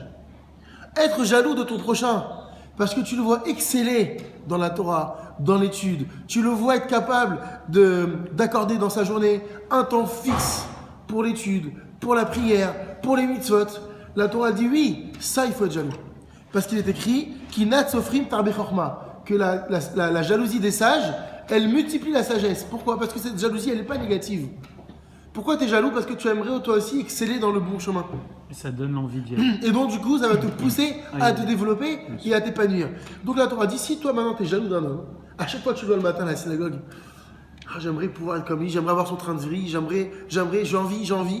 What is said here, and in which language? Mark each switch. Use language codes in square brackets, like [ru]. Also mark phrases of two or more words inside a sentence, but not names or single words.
[fr] Être jaloux de ton prochain, parce que tu le vois exceller dans la Torah, dans l'étude, tu le vois être capable d'accorder dans sa journée un temps fixe pour l'étude, pour la prière, pour les mitzvot. La Torah dit oui, ça il faut être jaloux. Parce qu'il est écrit [he] קנאת סופרים תרבה חכמה, [fr] que la jalousie des sages, elle multiplie la sagesse. Pourquoi? Parce que cette jalousie, elle n'est pas négative. Pourquoi tu es jaloux? Parce que tu aimerais toi aussi exceller dans le bon chemin. Et ça donne l'envie d'y aller. Et donc du coup, ça va te pousser à te développer et à t'épanouir. Donc la Torah dit, si toi maintenant tu es jaloux d'un homme, à chaque fois que tu vas le matin à la synagogue, j'aimerais pouvoir être comme lui, j'aimerais avoir son train de vie, j'ai envie.